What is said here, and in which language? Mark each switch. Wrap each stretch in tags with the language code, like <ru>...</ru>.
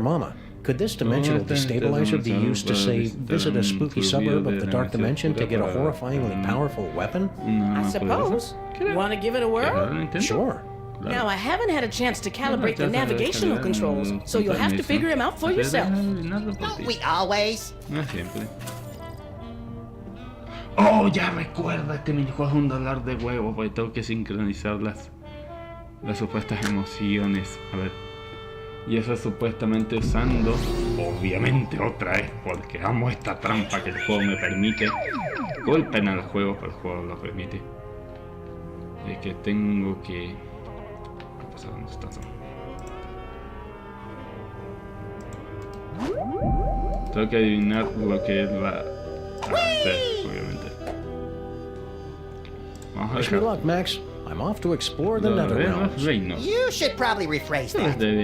<en>Mama, could this dimensional destabilizer be used to, say, visit a spooky suburb of the Dark Dimension to get a horrifyingly powerful weapon? I suppose. Want to give it a whirl? Sure. Now, I haven't had a chance to calibrate the navigational controls, so you'll have to figure him out for yourself. Don't we always?</en> <es>Oh, ya recuerda, este minijuego es un dolor de huevo, porque tengo que sincronizar las supuestas emociones. A ver. Y eso supuestamente usando, obviamente otra vez, porque amo esta trampa que el juego me permite. Golpen al juego, pero el juego lo permite. Es que tengo que... ¿Qué pasa? ¿Dónde estás? Tengo que adivinar lo que él va a hacer, obviamente. Vamos a</es> <en>Wish me luck, Max. I'm off to explore the Netherrealms. You should probably rephrase that.</en>